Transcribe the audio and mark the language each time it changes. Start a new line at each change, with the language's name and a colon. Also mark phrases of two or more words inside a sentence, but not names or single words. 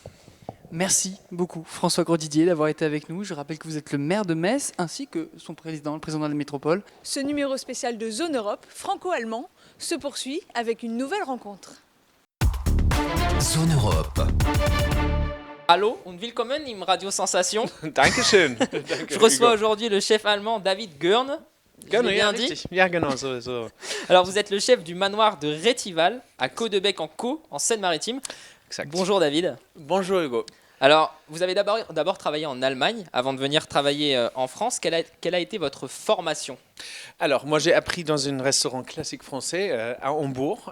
French: Merci beaucoup François Grosdidier d'avoir été avec nous. Je rappelle que vous êtes le maire de Metz ainsi que son président, le président de la métropole. Ce numéro spécial de Zone Europe, franco-allemand, se poursuit avec une nouvelle rencontre. Zone Europe.
German: Hallo und willkommen im Radio Sensation. Dankeschön.
French: Je reçois aujourd'hui le chef allemand David Görne. Je l'ai bien dit.
German: richtig. Ja, genau, so.
French: Alors vous êtes le chef du manoir de Rétival à Caudebec en Caux, en Seine-Maritime.
German: Exakt.
French: Bonjour David. Bonjour Hugo. Alors vous avez d'abord travaillé en Allemagne avant de venir travailler en France. Quelle a été votre formation? Alors, moi j'ai appris dans un restaurant classique français à Hambourg.